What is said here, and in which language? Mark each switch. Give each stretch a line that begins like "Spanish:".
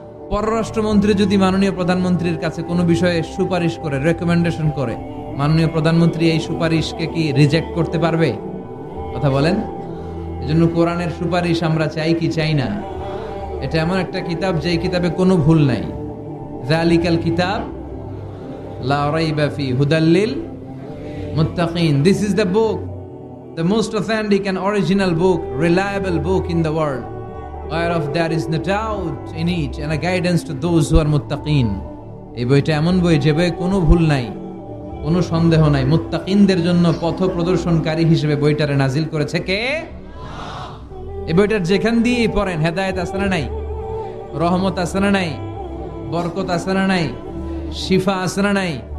Bangla: পররাষ্ট্রমন্ত্রী যদি মাননীয় প্রধানমন্ত্রীর কাছে কোনো বিষয়ে সুপারিশ করে, রেকমেন্ডেশন করে, মাননীয় প্রধানমন্ত্রী এই সুপারিশকে কি রিজেক্ট করতে পারবে? কথা বলেন। এজন্য কোরআনের সুপারিশ আমরা চাই কি চাই না? এটা এমন একটা কিতাব যে কিতাবে কোনো ভুল নাই।
Arabic: যালিকাল কিতাব লা রাইবা ফি হুদাল লিল মুত্তাকিন।
English: This is the book, the most authentic and original book, reliable book in the world, whereof there is no doubt in it and a guidance to those who are muttaqin.
Bangla: এই বইটা এমন বই যে বইয়ে কোনো ভুল নাই, কোনো সন্দেহ নাই। মুত্তাকিনদের জন্য পথ প্রদর্শনকারী হিসেবে বইটারে নাজিল করেছে কে? এই বইটার যেখান দিয়ে পড়েন হেদায়েত আছে না নাই, রহমত আছে না নাই, বরকত আছে না নাই, শিফা আছে না নাই?